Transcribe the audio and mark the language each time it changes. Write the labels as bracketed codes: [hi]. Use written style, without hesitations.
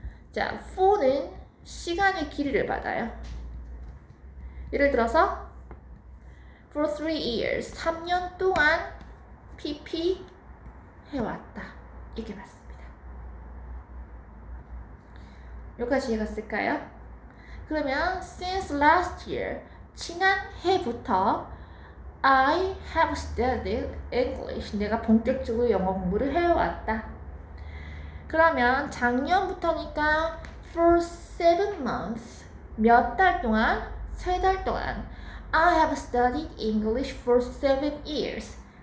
[ko] 자, for는 시간의 길이를 받아요. 예를 들어서 [en] for 3 years, [ko] 3년 동안 PP 해왔다. 이렇게 받습니다. 여기까지 이해가 쓸까요? [en] 그러면 since last year, [ko] 지난 해부터 [en] I have studied English. [ko] 내가 본격적으로 영어 공부를 해왔다. 그러면 작년부터니까 [en] for 7 months. [ko] 몇 달 동안? 3달 동안. [en] I have studied English for 7 years.